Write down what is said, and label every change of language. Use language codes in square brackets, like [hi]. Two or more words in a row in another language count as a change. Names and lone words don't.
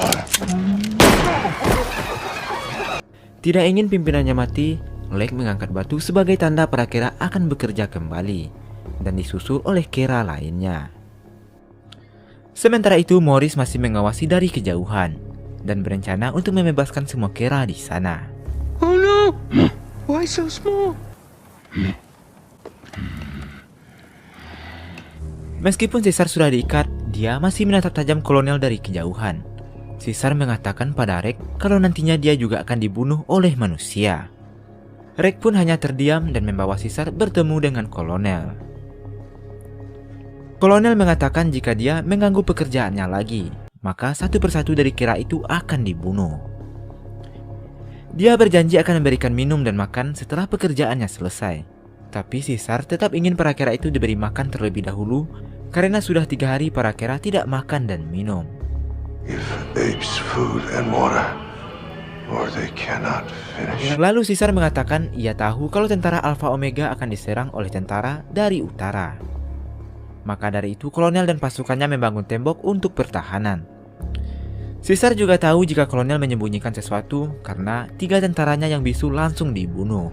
[id] Tidak ingin pimpinannya mati, Lake mengangkat batu sebagai tanda para kera akan bekerja kembali dan disusul oleh kera lainnya. Sementara itu, Morris masih mengawasi dari kejauhan dan berencana untuk membebaskan semua kera di sana. [en] Oh no! Why so small? [id] Meskipun Caesar sudah diikat, dia masih menatap tajam kolonel dari kejauhan. Caesar mengatakan pada Rex kalau nantinya dia juga akan dibunuh oleh manusia. Rex pun hanya terdiam dan membawa Caesar bertemu dengan kolonel. Kolonel mengatakan jika dia mengganggu pekerjaannya lagi, maka satu persatu dari kera itu akan dibunuh. Dia berjanji akan memberikan minum dan makan setelah pekerjaannya selesai. Tapi Caesar tetap ingin para kera itu diberi makan terlebih dahulu karena sudah 3 hari para kera tidak makan dan minum. [en] Give apes food and water, or they cannot finish. [id] Lalu Caesar mengatakan ia tahu kalau tentara Alpha Omega akan diserang oleh tentara dari utara. Maka dari itu kolonel dan pasukannya membangun tembok untuk pertahanan. Caesar juga tahu jika kolonel menyembunyikan sesuatu karena 3 tentaranya yang bisu langsung dibunuh.